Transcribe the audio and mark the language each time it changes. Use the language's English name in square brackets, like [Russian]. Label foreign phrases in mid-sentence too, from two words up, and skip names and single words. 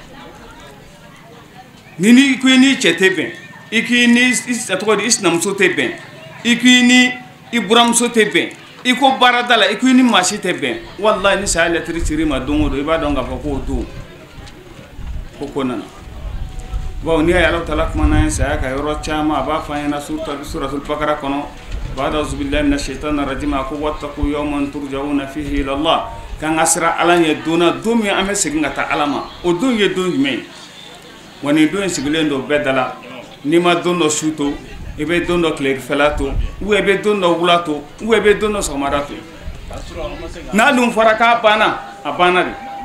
[Bambara] ni ko i n'i cɛ tɛ bɛn i k'i ni a tɔgɔ di i sinamuso tɛ bɛn i k'i ni i buramuso tɛ bɛn i ko baarada la i k'i ni maa si tɛ bɛn walahi ni saya lɛtiri cir'i ma don o don i b'a dɔn k'a fɔ k'o don ko nana bon ni Allahu Taala kumana saya ka yɔrɔ caman a b'a fɔ an ɲɛna suratul Bakara kɔnɔ [Arabic] بعد أعوذ بالله من الشيطان الرجيم [Bambara] ko [Arabic] واتقوا يوما ترجعون فيه إلى الله [Bambara] kan ka sira Ala ɲɛ don min an bɛ segin ka taa Ala ma o don ye don jumɛn ye wa nin don sigilen don bɛɛ da la n'i ma don dɔ su to i bɛ don dɔ tilefɛla to ou i bɛ don dɔ wula to ou i bɛ don dɔ sɔgɔmada to n'a dun fɔra k'a banna a banna de